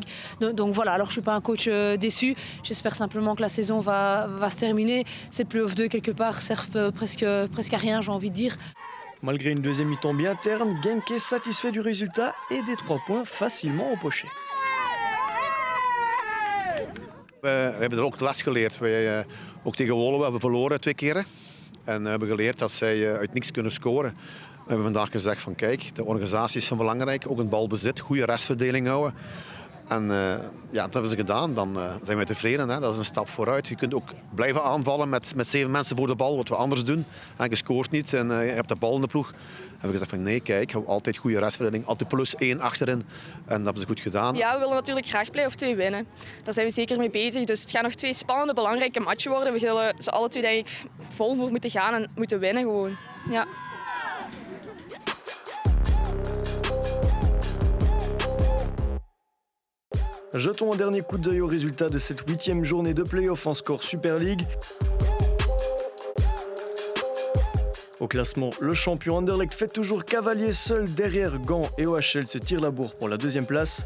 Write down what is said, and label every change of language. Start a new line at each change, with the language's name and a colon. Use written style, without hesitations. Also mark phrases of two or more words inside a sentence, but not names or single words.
French: Donc voilà, alors je ne suis pas un coach déçu. J'espère simplement que la saison va se terminer. Ces playoffs 2 quelque part servent presque à rien, j'ai envie de dire. Malgré une deuxième mi-temps bien terne, Genk est satisfait du résultat et des 3 points facilement empochés.
Dutch: We hebben er ook de les geleerd. Wij, ook tegen Woluwe hebben we verloren 2 keren. En we hebben geleerd dat zij uit niks kunnen scoren. We hebben vandaag gezegd van kijk, de organisatie is van belangrijk. Ook een balbezit, goede restverdeling houden. En ja, dat hebben ze gedaan. Dan zijn wij tevreden. Hè. Dat is een stap vooruit. Je kunt ook blijven aanvallen met 7 mensen voor de bal. Wat we anders doen. En je scoort niet en je hebt de bal in de ploeg. We hebben gezegd van nee, kijk, altijd goede restverdeling. Altijd +1 achterin. En dat hebben ze goed gedaan. Ja, we willen natuurlijk graag play-off 2 winnen. Daar zijn we zeker mee bezig. Dus het gaan nog 2 spannende, belangrijke matchen worden. We zullen ze alle 2 denk ik vol voor moeten gaan en moeten winnen gewoon. Ja.
French: Jetons un dernier coup d'œil aux résultats de cette 8e journée de play-off en score Super League. Au classement, le champion Anderlecht fait toujours cavalier seul derrière Gand et OHL se tire la bourre pour la 2e place.